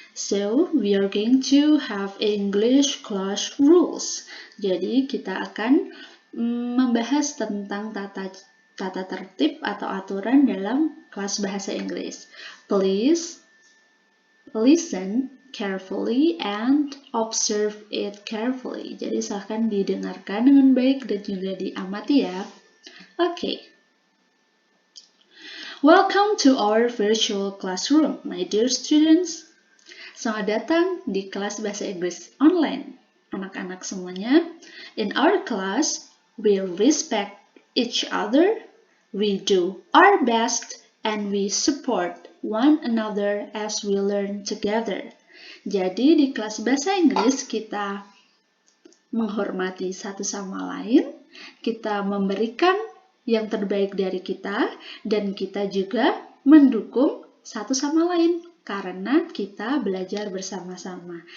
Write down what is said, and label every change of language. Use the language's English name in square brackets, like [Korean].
[English] So, we are going to have English class rules. [Indonesian] Jadi, kita akan membahas tentang tata tertib atau aturan dalam kelas bahasa Inggris. [English] Please listen carefully and observe it carefully. [Indonesian] Jadi silahkan didengarkan dengan baik dan juga diamati ya. [English] Okay. Welcome to our virtual classroom, my dear students. [Indonesian] Selamat datang di kelas bahasa Inggris online. Anak-anak semuanya, [English] in our class, we respect each other, we do our best, and we support one another as we learn together. [Indonesian] Jadi di kelas bahasa Inggris kita menghormati satu sama lain, kita memberikan yang terbaik dari kita, dan kita juga mendukung satu sama lain karena kita belajar bersama-sama.